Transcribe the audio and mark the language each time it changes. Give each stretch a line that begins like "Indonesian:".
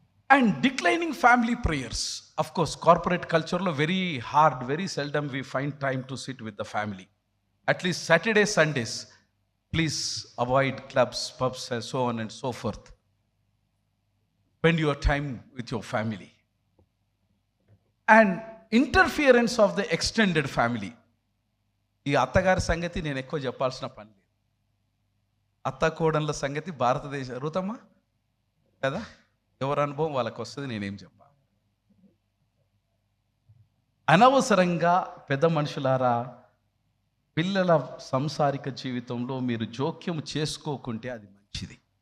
English: And declining family prayers. Of course corporate కల్చర్లో very seldom we find time to sit with the family. At least Saturday Sundays please avoid clubs, pubs, so on and so forth. Spend your time with your family. And interference of the extended family.
Telugu: ఈ అత్తగారి సంగతి నేను ఎక్కువ చెప్పాల్సిన పని లేదు. అత్త కోడళ్ళ సంగతి భారతదేశం రుతమ్మా కదా, ఎవరి అనుభవం వాళ్ళకి వస్తుంది, నేనేం చెప్పా. అనవసరంగా పెద్ద మనుషులారా పిల్లల సంసారిక జీవితంలో మీరు జోక్యం చేసుకోకుంటే అది మంచిది.